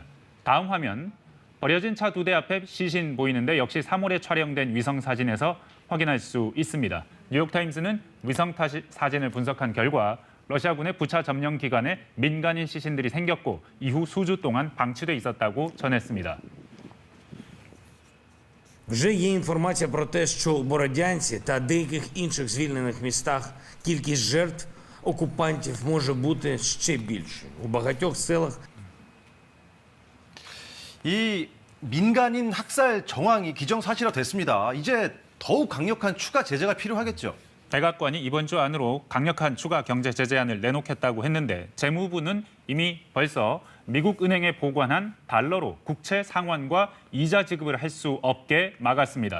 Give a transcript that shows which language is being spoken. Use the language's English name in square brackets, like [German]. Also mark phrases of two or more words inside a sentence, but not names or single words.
[Korean] 다음 화면, 버려진 차 2대 앞에 시신 보이는데 역시 3월에 촬영된 위성 사진에서 확인할 수 있습니다. 뉴욕타임스는 위성 사진을 분석한 결과 러시아군의 부차 점령 기간에 민간인 시신들이 생겼고 이후 수주 동안 방치돼 있었다고 전했습니다. [Ukrainian] Вже є інформація про те, що у Бородянці та деяких інших звільнених містах кількість жертв окупантів може бути ще більшою. У багатьох селах [Korean] 이 민간인 학살 정황이 기정사실화됐습니다. 이제 더욱 강력한 추가 제재가 필요하겠죠. 백악관이 이번 주 안으로 강력한 추가 경제 제재안을 내놓겠다고 했는데 재무부는 이미 벌써 미국 은행에 보관한 달러로 국채 상환과 이자 지급을 할 수 없게 막았습니다.